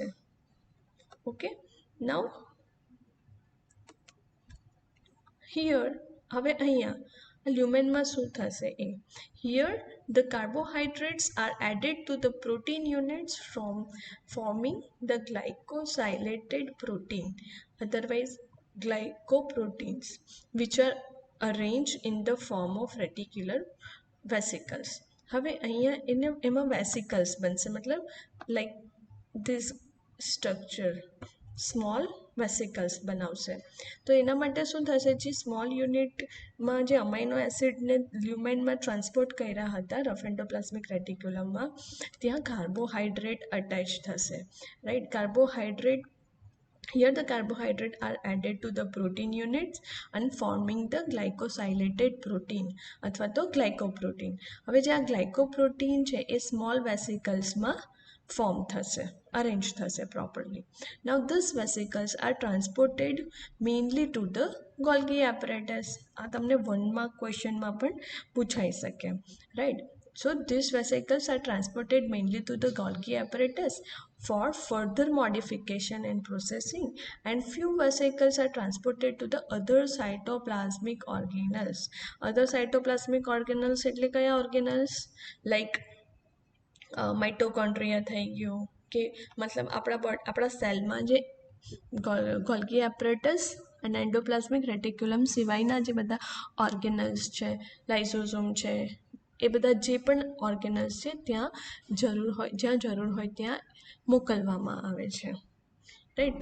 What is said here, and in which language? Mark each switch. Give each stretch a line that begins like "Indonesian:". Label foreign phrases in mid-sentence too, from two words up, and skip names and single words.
Gujarati: ઓકે.
English: now here,
Gujarati: હવે અહીંયા લ્યુમેનમાં શું થશે?
English: a here the carbohydrates are added to the protein units from forming the glycosylated protein, otherwise glycoproteins, which are arranged in the form of reticular vesicles.
Gujarati: હવે અહીંયા એમાં વેસિકલ્સ બનશે, મતલબ
English: like this structure small vesicles
Gujarati: બનાવશે. તો એના માટે શું થશે? જે
English: small unit
Gujarati: જે અમાઇનો એસિડને લ્યુમેનમાં ટ્રાન્સપોર્ટ કર્યા હતા
English: rough endoplasmic reticulum,
Gujarati: ત્યાં કાર્બોહાઈડ્રેટ અટેચ થશે, રાઈટ. કાર્બોહાઈડ્રેટ,
English: here the carbohydrate are added to the protein units and forming the glycosylated protein
Gujarati: અથવા તો ગ્લાયકોપ્રોટીન. હવે જે આ ગ્લાયકોપ્રોટીન છે એ
English: small vesicles
Gujarati: ફોર્મ થશે, અરેન્જ થશે properly.
English: Now these vesicles are transported mainly to the Golgi apparatus.
Gujarati: આ તમને 1
English: mark question
Gujarati: પણ પૂછાઈ શકે, રાઈટ.
English: So these vesicles are transported mainly to the Golgi apparatus for further modification and processing, and few vesicles are transported to the other cytoplasmic organelles. Other cytoplasmic organelles
Gujarati: એટલે કયા
English: organelles?
Gujarati: Like માઇટોકોન્ડ્રિયા થઈ ગયું, કે મતલબ આપણા સેલમાં જે
English: Golgi apparatus
Gujarati: અને
English: endoplasmic reticulum
Gujarati: સિવાયના જે બધા ઓર્ગેનલ્સ છે, લાઇસોઝોમ છે, એ બધા જે પણ ઓર્ગેનલ્સ છે ત્યાં જ્યાં જરૂર હોય ત્યાં મોકલવામાં આવે છે, રાઈટ.